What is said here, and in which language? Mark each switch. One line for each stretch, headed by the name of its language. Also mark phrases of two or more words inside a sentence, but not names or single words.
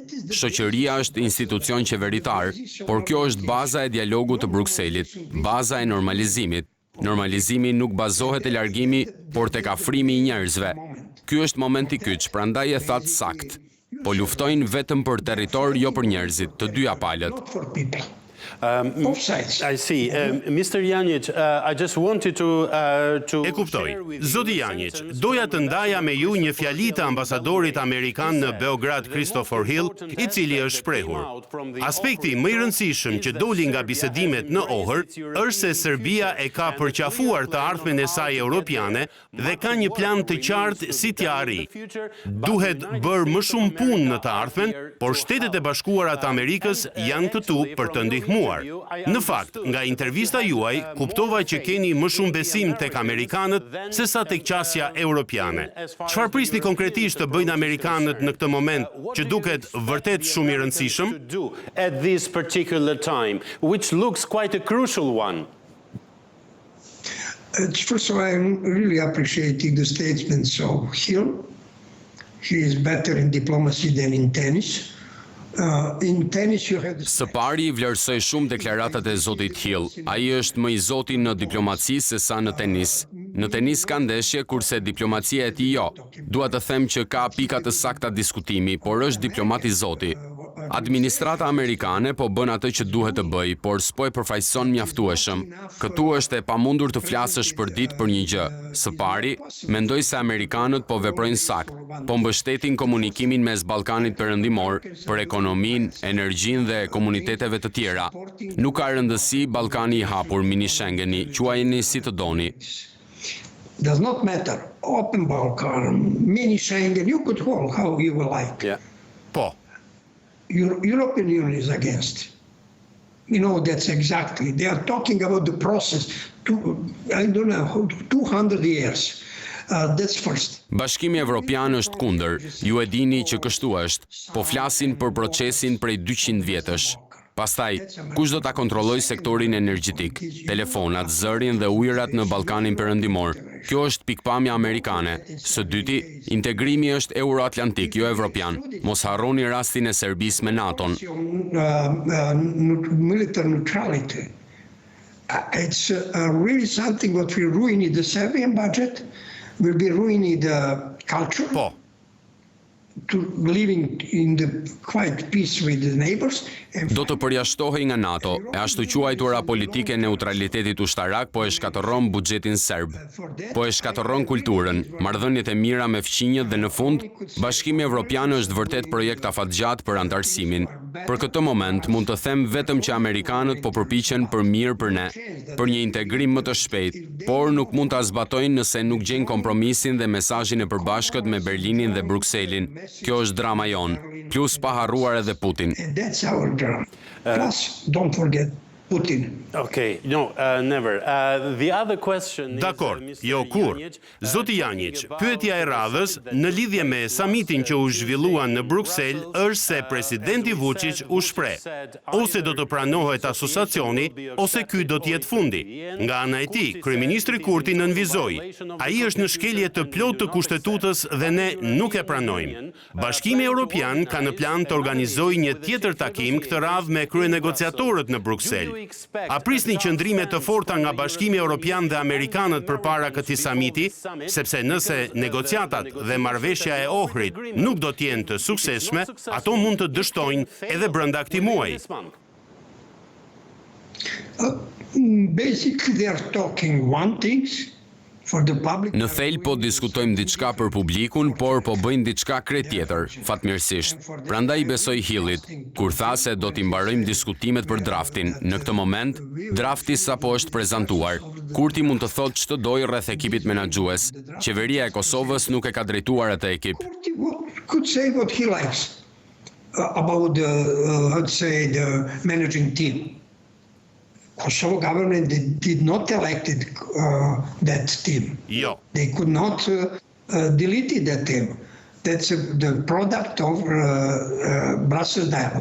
Albanian: Shoqëria është institucion qeveritar, por kjo është baza e dialogut të Brukselit, baza e normalizimit. Normalizimi nuk bazohet e largimi, por tek afrimi i njerëzve. Ky është momenti kyç, prandaj e thatë sakt. Po luftojnë vetëm për territor, jo për njerëzit, të dyja palët.
English: I see. Mr. Janjić, I just wanted to
Albanian: E kuptoj. Zoti Janjić, doja të ndaja me ju një fjali të ambasadorit amerikan në Beograd, Christopher Hill, i cili është shprehur. Aspekti më i rëndësishëm që doli nga bisedimet në Ohër është se Serbia e ka përqafuar të ardhmen e saj europiane dhe ka një plan të qartë si t'ja arrijë. Duhet bërë më shumë punë në të ardhmen, por Shtetet e Bashkuara të Amerikës janë këtu për të ndihmuar. Në fakt, nga intervista juaj, kuptova që keni më shumë besim tek amerikanët se sa tek qasja europiane. Çfarë prisni konkretisht të bëjnë amerikanët në këtë moment që duket vërtet shumë i rëndësishëm?
English: At this particular time, which looks quite a crucial one. First of all, I'm really appreciating the statements of Hill. He is better in diplomacy than in tennis.
Albanian: Së pari i vlerësoj shumë deklaratat e zotit Hill. Ai është më i zoti në diplomaci se sa në tenis. Në tenis ka ndeshje, kurse diplomacia e tij jo. Dua të them që ka pika të sakta diskutimi, por është diplomat i zoti. Administrata amerikane po bën atë që duhet të bëj, por s'po e përfaqëson mjaftueshëm. Këtu është e pamundur të flasësh për ditë për një gjë. Së pari, mendoj se amerikanët po veprojnë sakt, po mbështetin komunikimin mes Ballkanit Perëndimor për ekonominë, energjinë dhe komuniteteve të tjera. Nuk ka rëndësi Ballkani i hapur, mini Schengeni, quajeni si të doni.
English: Does not matter. Open Balkan, mini Schengen, you could call how you will like. Yeah.
Albanian: Po.
English: European Union is against. You know, that's exactly. They are talking about the process I don't know, 200 years. That's first.
Albanian: Bashkimi Evropian është kundër. Ju e dini që kështu është. Po flasin për procesin prej 200 vjetësh. Pastaj, kush do ta kontrollojë sektorin energjetik, telefonat, zërin dhe ujërat në Ballkanin Perëndimor? Kjo është pikpamja amerikane. Së dyti, integrimi është euroatlantik, jo evropian. Mos harroni rastin e Serbisë me NATO-n.
English: Military neutrality. It's really something what will ruin the Serbian budget, will be ruining the culture.
Albanian: Po.
English: To living in the quiet peace with the neighbors.
Albanian: Do të përjashtohej nga NATO, e ashtu quajtura politike neutralitetit ushtarak po e shkatërron buxhetin serb. Po e shkatërron kulturën, marrëdhëniet e mira me fqinjët dhe në fund, Bashkimi Evropian është vërtet projekt afatgjat për anëtarësimin. Për këtë moment mund të them vetëm që amerikanët po përpiqen për mirë për ne, për një integrim më të shpejt, por nuk mund ta zbatojnë nëse nuk gjejnë kompromisin dhe mesazhin e përbashkët me Berlinin dhe Brukselin. Kjo është drama jon, plus pa harruar edhe Putin.
English: And that's our drama. Plus, don't forget, Putin. Okay, no, never. The other question is...
Albanian: Dakor, jo kur. Zoti Janjic, pyetja e radhës në lidhje me samitin që u zhvillua në Bruksel është se presidenti Vučić u shpreh, ose do të pranohet asociacioni, ose ky do të jetë fundi. Nga ana e tij, kryeministri Kurti nënvizoi. Ai është në shkelje të plotë të kushtetutës dhe ne nuk e pranojmë. Bashkimi Evropian ka në plan të organizojë një tjetër takim këtë radhë me kryenegociatorët në Bruksel. A prisni qëndrime të forta nga Bashkimi Evropian dhe Amerikanët përpara këtij samiti, sepse nëse negociatat dhe marrëveshja e Ohrit nuk do të jenë të suksesshme, ato mund të dështojnë edhe brenda këtij muaji.
English: Basically, they are talking one thing for the public.
Albanian: Në thel po diskutojmë diçka për publikun, por po bëjnë diçka krejt tjetër, fatmirësisht. Prandaj besoj Hillit, kur tha se do t'i mbarojmë diskutimet për draftin. Në këtë moment, drafti sapo është prezantuar. Kurti mund të thotë ç'të dojë rreth ekipit menaxhues. Qeveria e Kosovës nuk e ka drejtuar atë ekip.
English: Could say what he likes about the managing team. Kosovo government did not elected that team.
Albanian: Jo.
English: They could not delete that team. That's the product of Brussels dialogue.